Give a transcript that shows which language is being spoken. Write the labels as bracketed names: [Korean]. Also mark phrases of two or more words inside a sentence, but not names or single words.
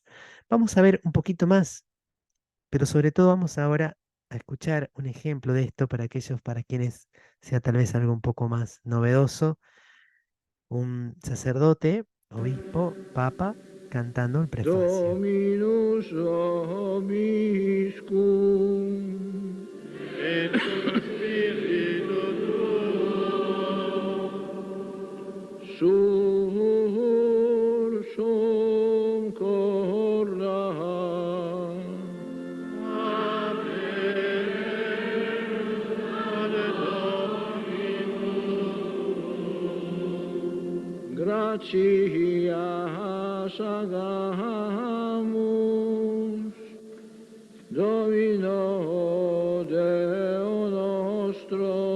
[Spanish] Vamos a ver un poquito más, pero sobre todo vamos ahora a escuchar un ejemplo de esto para aquellos para quienes sea tal vez algo un poco más novedoso, un sacerdote, obispo, papa, cantando el prefacio. [Latin] Dominus vobiscum et cum spiritu tuo sursum corda gratias agamus Domino Deo nostro